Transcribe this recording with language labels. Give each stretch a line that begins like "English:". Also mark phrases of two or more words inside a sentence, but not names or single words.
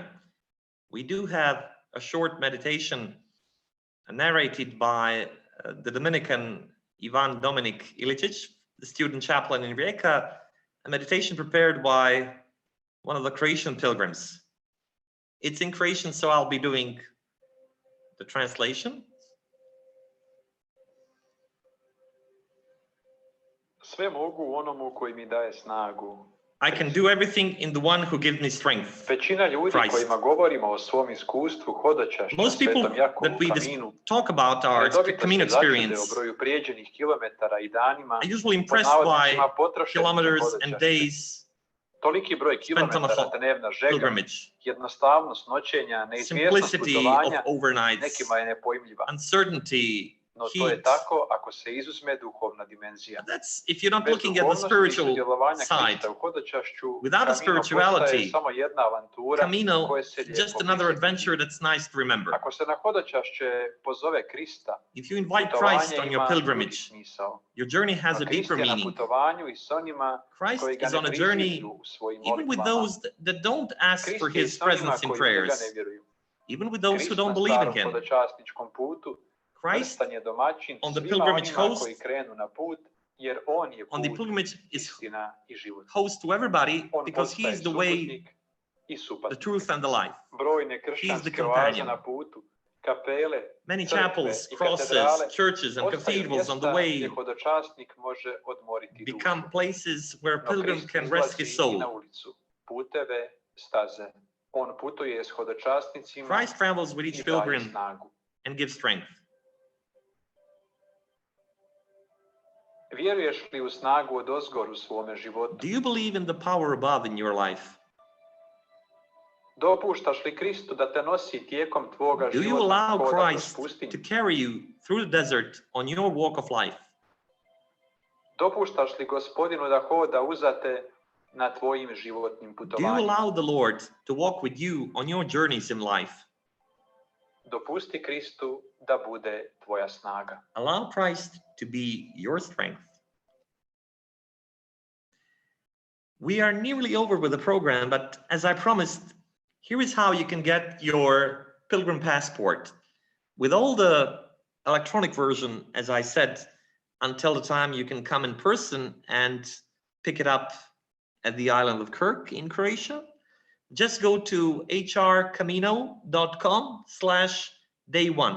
English: We do have a short meditation narrated by the Dominican Ivan Dominic Ilicic, the student chaplain in Rijeka, a meditation prepared by one of the Croatian pilgrims. It's in Croatian, so I'll be doing the translation.
Croatian: Sve mogu u onomu koji mi daje snagu.
English: I can do everything in the one who gives me strength.
Croatian: Većina ljudi
English: Christ.
Croatian: kojima govorimo o svom iskustvu hodočašća na
English: Most people
Croatian: Svetom Jakovu
English: that we
Croatian: kaminu,
English: talk about our
Croatian: redovito
English: Camino
Croatian: se začude
English: experience
Croatian: o broju prijeđenih kilometara i danima,
English: are usually
Croatian: pod
English: impressed by
Croatian: navodnicima potrošenih na
English: kilometers and
Croatian: hodočašće.
English: days
Croatian: Toliki broj
English: spent on a
Croatian: kilometara, dnevna žega,
English: pilgrimage,
Croatian: jednostavnost noćenja, neizvjesnost
English: simplicity of
Croatian: putovanja,
English: overnights,
Croatian: nekima je nepojmljiva.
English: uncertainty,
Croatian: No to je
English: heat.
Croatian: tako ako se izuzme duhovna dimenzija.
English: That's if you're not
Croatian: Bez
English: looking at the
Croatian: duhovnosti i
English: spiritual
Croatian: sudjelovanja
English: side.
Croatian: Krista u hodočašću,
English: Without a
Croatian: Camino
English: spirituality,
Croatian: postaje samo jedna avantura
English: Camino
Croatian: koje se
English: is
Croatian: lijepo
English: just another
Croatian: prisjetiti.
English: adventure that's nice to remember.
Croatian: Ako se na hodočašće pozove Krista,
English: If you invite
Croatian: putovanje
English: Christ on your
Croatian: ima drugi
English: pilgrimage,
Croatian: smisao.
English: your journey has
Croatian: A
English: a
Croatian: Krist
English: deeper
Croatian: je na
English: meaning.
Croatian: putovanju i s onima
English: Christ
Croatian: koji ga
English: is
Croatian: ne
English: on a journey
Croatian: priziru u svojim
English: even with
Croatian: molitvama.
English: those that don't ask
Croatian: Krist
English: for
Croatian: je
English: his
Croatian: s onima
English: presence in
Croatian: koji u njega
English: prayers,
Croatian: ne vjeruju.
English: even with those who
Croatian: Krist
English: don't
Croatian: na
English: believe in
Croatian: starom
English: him.
Croatian: hodočasničkom putu
English: Christ
Croatian: vrstan je domaćin
English: on the
Croatian: svima
English: pilgrimage
Croatian: onima
English: host,
Croatian: koji krenu na put, jer on je
English: on the
Croatian: put,
English: pilgrimage is
Croatian: istina i život.
English: host to everybody
Croatian: On
English: because he
Croatian: postaje
English: is the way,
Croatian: suputnik i
English: the
Croatian: supatnik.
English: truth and the life.
Croatian: Brojne
English: He is the
Croatian: kršćanske
English: companion.
Croatian: oaze na putu, kapele,
English: Many
Croatian: crkve
English: chapels,
Croatian: i
English: crosses,
Croatian: katedrale
English: churches and
Croatian: postaju
English: cathedrals on the
Croatian: mjesta
English: way
Croatian: gdje hodočasnik može odmoriti dušu.
English: become places where a
Croatian: No
English: pilgrim
Croatian: Krist
English: can rest his
Croatian: izlazi
English: soul.
Croatian: i na ulicu, puteve, staze. On putuje s hodočasnicima
English: Christ travels with
Croatian: i
English: each
Croatian: daje
English: pilgrim
Croatian: snagu.
English: and gives strength.
Croatian: Vjeruješ li u snagu odozgor u svome životu?
English: Do you believe in the power above in your life?
Croatian: Dopuštaš li Kristu da te nosi tijekom tvoga
English: Do you
Croatian: životnog
English: allow
Croatian: hoda kroz
English: Christ
Croatian: pustinju?
English: to carry you through the desert on your walk of life?
Croatian: Dopuštaš li Gospodinu da hoda uzate na tvojim životnim
English: Do you
Croatian: putovanjima?
English: allow the Lord to walk with you on your journeys in life?
Croatian: Dopusti Kristu da bude tvoja snaga.
English: Allow Christ to be your strength. We are nearly over with the program, but as I promised, here is how you can get your pilgrim passport. With all the electronic version, as I said, until the time you can come in person and pick it up at the island of Krk in Croatia, just go to hrcamino.com/day1.